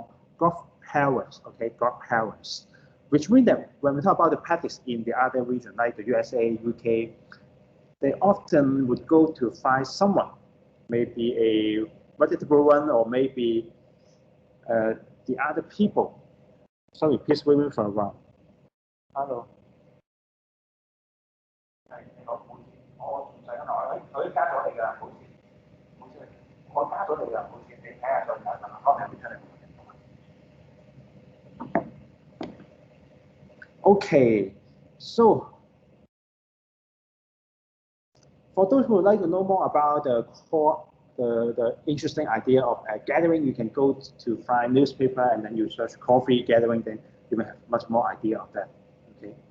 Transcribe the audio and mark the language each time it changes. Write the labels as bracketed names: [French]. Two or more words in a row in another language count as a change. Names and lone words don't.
[English] Godparents, okay, godparents, which means that when we talk about the practice in the other region, like the USA, UK, they often would go to find someone, maybe a reputable one, or maybe the other people. Sorry, please wait for a while. Hello. [Cantonese] 我加咗你㗎，冇事，我加咗你㗎，冇事，你睇下再睇下。 [English] Okay, so for those who would like to know more about the core, the interesting idea of a gathering, you can go to find newspaper and then you search coffee gathering, then you will have much more idea of that. Okay.